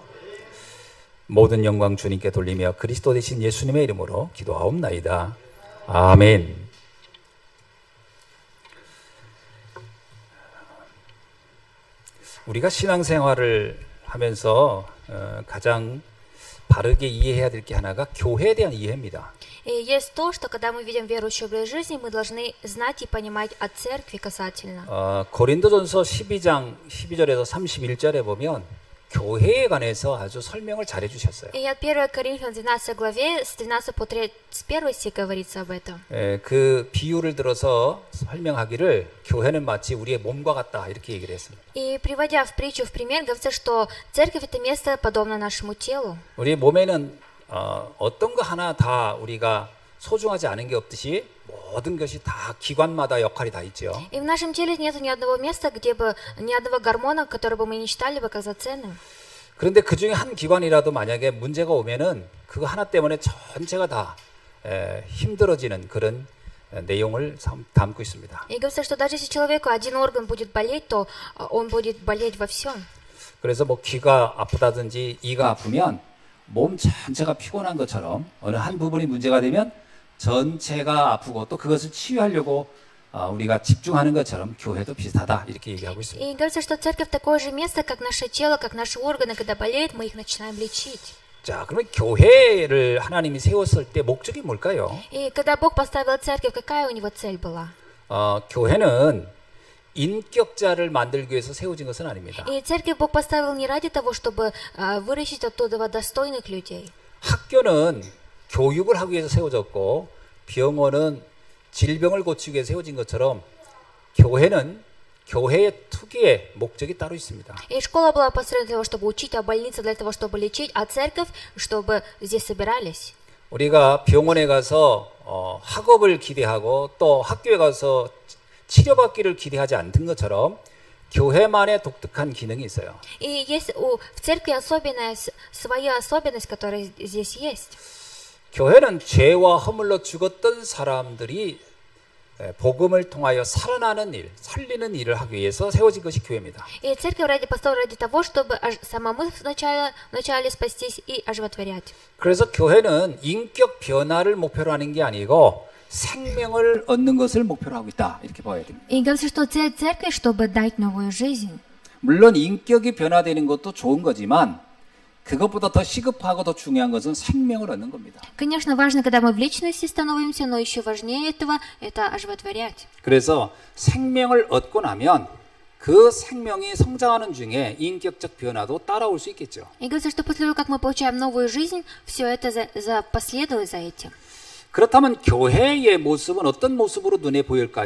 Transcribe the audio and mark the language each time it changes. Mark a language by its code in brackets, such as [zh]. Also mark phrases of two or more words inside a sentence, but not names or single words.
[ko] 모든 영광 주님께 돌리며 그리스도 되신 예수님의 이름으로 기도하옵나이다. 아멘. 우리가 신앙생활을 하면서 가장 바르게 이해해야 될 게 하나가 교회에 대한 이해입니다. [ru] И есть то, что когда мы видим верующий образ жизни, мы должны знать и понимать о церкви касательно. [ko] 고린도전서 12장 12절에서 31절에 보면 교회에 관해서 아주 설명을 잘 해주셨어요. [ru] И от 1 Коринфянам 12 главе с 13 по 31 стих говорится об этом. [ko] 그 비유를 들어서 설명하기를 교회는 마치 우리의 몸과 같다 이렇게 얘기를 했습니다. [ru] И приводя в притчу, в пример, говорится, что церковь это место подобно нашему телу. [ko] 우리 몸에는 어떤 거 하나 다 우리가 소중하지 않은 게 없듯이 모든 것이 다 기관마다 역할이 다 있죠. [ru] И в нашем теле нет ни одного места, где бы ни одного гормона, который бы мы не считали бы как за ценным. [ko] 그런데 그 중에 한 기관이라도 만약에 문제가 오면은 그거 하나 때문에 전체가 다 힘들어지는 그런 내용을 담고 있습니다. [ru] И говорится, что даже если человеку один орган будет болеть, то он будет болеть во всем. [ko] 그래서 뭐 귀가 아프다든지 이가 아프면 몸 전체가 피곤한 것처럼 어느 한 부분이 문제가 되면 전체가 아프고 또 그것을 치유하려고 우리가 집중하는 것처럼 교회도 비슷하다 이렇게 얘기하고 있습니다. [ru] И говорится, что церковь такое же место, как наше тело, как наши органы, когда болеют, мы их начинаем лечить. [ko] 자, 그러면 교회를 하나님이 세웠을 때 목적이 뭘까요? [ru] И когда Бог поставил церковь, какая у него цель была? [ko] 교회는 인격자를 만들기 위해서 세워진 것은 아닙니다. [ru] И церковь Бог поставил не ради того, чтобы выращить оттуда достойных людей. [ko] 학교는 교육을 하기 위해서 세워졌고 병원은 질병을 고치기 위해서 세워진 것처럼 교회는 교회의 특유의 목적이 따로 있습니다. [ru] И школа была построена для того, чтобы учить, а больница для того, чтобы лечить, а церковь, чтобы здесь собирались. [ko] 우리가 병원에 가서 학업을 기대하고 또 학교에 가서 치료받기를 기대하지 않던 것처럼 교회만의 독특한 기능이 있어요. [ru] И есть в церкви особенная своя особенность, которая здесь есть. [ko] 교회는 죄와 허물로 죽었던 사람들이 복음을 통하여 살아나는 일, 살리는 일을 하기 위해서 세워진 것이 교회입니다. [ru] И церковь построена ради того, чтобы самому вначале спастись и оживотворять. [ko] 그래서 교회는 인격 변화를 목표로 하는 게 아니고 생명을 얻는 것을 목표로 하고 있다 이렇게 봐야 됩니다. [ru] И говорится, что цель церкви, чтобы дать новую жизнь. [ko] 물론 인격이 변화되는 것도 좋은 거지만 그것보다 더 시급하고 더 중요한 것은 생명을 얻는 겁니다. [ru] Конечно, важно, когда мы в личности становимся, но еще важнее этого это оживотворять. [ko] 그래서 생명을 얻고 나면 그 생명이 성장하는 중에 인격적 변화도 따라올 수 있겠죠. [ru] И говорится, что после того, как мы получаем новую жизнь, все это последует за этим. [ko] 그렇다면 교회의 모습은 어떤 모습으로 눈에 보일까요?